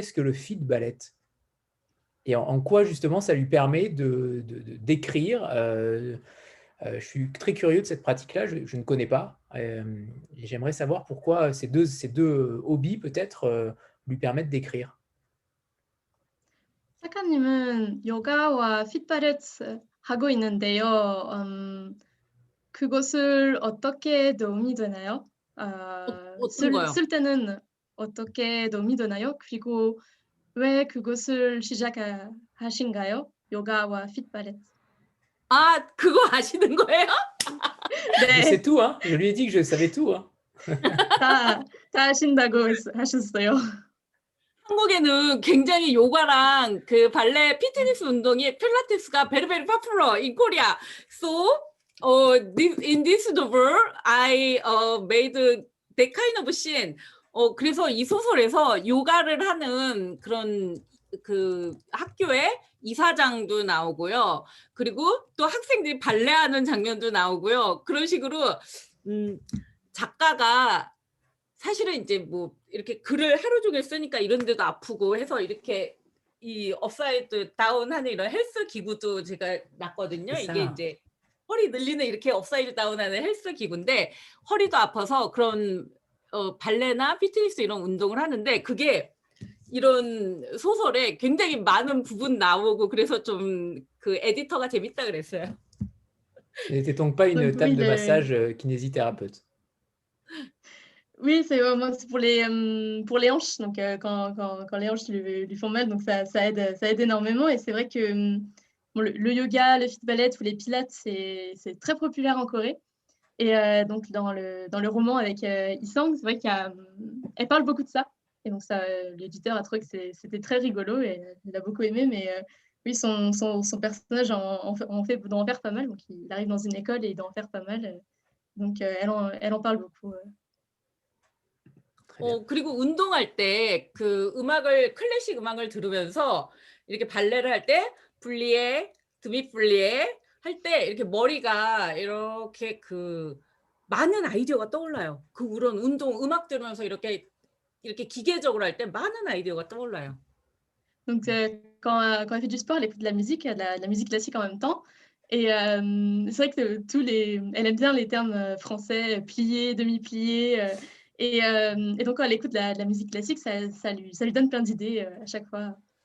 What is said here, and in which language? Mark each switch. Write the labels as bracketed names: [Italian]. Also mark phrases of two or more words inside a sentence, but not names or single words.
[French] Qu'est-ce que le feet ballet? Et en quoi, justement, ça lui permet d'écrire. Je suis très curieux de cette pratique-là, je ne connais pas. Et j'aimerais savoir pourquoi ces deux hobbies, peut-être, lui permettent d'écrire. [Korean] 사카님은 요가와 핏바레츠 하고 있는데요. 그것을 어떻게 도움이 되나요? 어떤 거요? 쓸 때는 어떻게 도움이 되나요? 그리고 왜 그것을 시작하신가요? 요가와 핏바레츠. 아, 그거 아시는 거예요? [French] Je sais [Korean] 네, [French] tout, hein. Je lui ai dit que je savais tout, hein. [Korean] 다 하신다고 하셨어요. 한국에는 굉장히 요가랑 그 발레 피트니스 운동이 필라테스가 [English] very very popular in Korea. So in this novel I made that kind of scene. [Korean] 그래서 이 소설에서 요가를 하는 그런 그 학교에 이사장도 나오고요. 그리고 또 학생들이 발레하는 장면도 나오고요. 그런 식으로 작가가 사실은 이제 뭐 이렇게 글을 하루 종일 쓰니까 이런 데도 아프고 해서 이렇게 이 [English] upside down [Korean] 하는 이런 헬스 기구도 제가 놨거든요. 이게 이제 허리 늘리는 이렇게 [English] upside down [Korean] 하는 헬스 기구인데 허리도 아파서 그런 발레나 피트니스 이런 운동을 하는데 그게 이런 소설에 굉장히 많은 부분 나오고 그래서 좀 그 에디터가 재밌다 그랬어요. [French] Il n'était donc pas une Donc, table oui, de massage kinésithérapeute. Oui, c'est vraiment pour les hanches. Donc, quand les hanches lui font mal, donc ça aide énormément. Et c'est vrai que bon, le yoga, le fit ballet ou les pilates, c'est très populaire en Corée. Et donc, dans le roman avec Isang, c'est vrai qu'elle parle beaucoup de ça. Et donc, l'éditeur a trouvé que c'était très rigolo et il a beaucoup aimé. Mais oui, son personnage doit en faire pas mal. Donc, il arrive dans une école et il doit en faire pas mal. Donc, elle en parle beaucoup. [Korean] 그리고 운동할 때 그 음악을 클래식 음악을 들으면서 이렇게 발레를 할 때 [French] plié demi-plié [Korean] 할 때 이렇게 머리가 이렇게 그 많은 아이디어가 떠올라요. 그 그런 운동 음악 들으면서 이렇게 기계적으로 할 때 많은 아이디어가 떠올라요. [French] Donc, quand elle fait du sport, elle écoute de la musique, de la musique classique en même temps. Et c'est vrai que elle aime bien les termes français, plié, demi-plié. Et donc, quand elle écoute de la musique classique, ça lui donne plein d'idées à chaque fois.